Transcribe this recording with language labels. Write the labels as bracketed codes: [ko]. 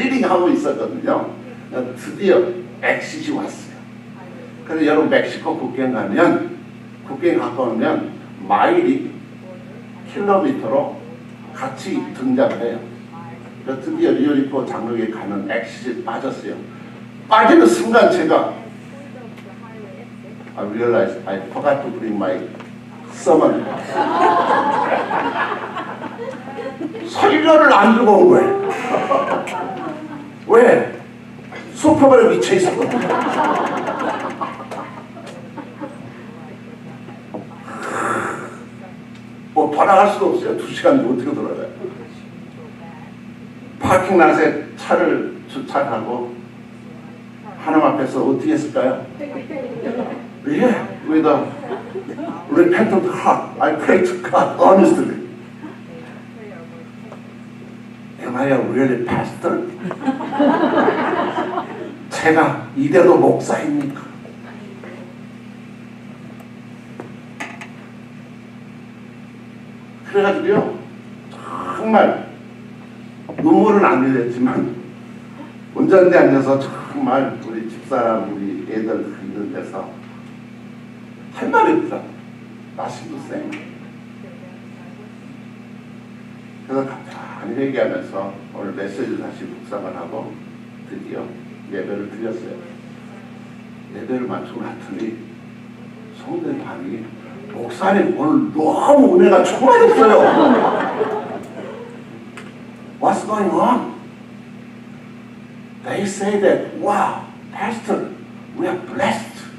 [ko] 리딩하고 있었거든요. 드디어 엑시시 왔어요. 그래서 여러분 멕시코 국경 가면 국경 가까우면 마일이 킬로미터로 같이 등장을 해요. 그래서 드디어 리오리코 장로에 가는 엑시시 빠졌어요. 빠지는 순간 제가 [en] I realized I forgot to bring my sermon. [ko] 설교를 안 들고 온 거예요. 왜? 슈퍼볼에 미쳐 있었거든. 뭐 번화할 수도 없어요. 2시간 어떻게 돌아가요? 파킹랏에 차를 주차하고 하나님 앞에서 어떻게 했을까요? [en] Yeah, with a repentant heart, I pray to God honestly. Am I a really pastor? [ko] 제가 이대로 목사입니까? 그래가지고요, 정말 눈물은 안 흘렸지만 운전대에 앉아서 정말 우리 집사람, 우리 애들 있는 데서 할 말이 없더라. 말씀도 쌩. 그래서 간단히 회개하면서 오늘 메시지를 다시 묵상을 하고 드디어 예배를 드렸어요. 예배를 마치고 났더니 성도들이 목사님 오늘 너무 은혜가 충만했어요. [en] What's going on? They say that, wow, Pastor, we are blessed.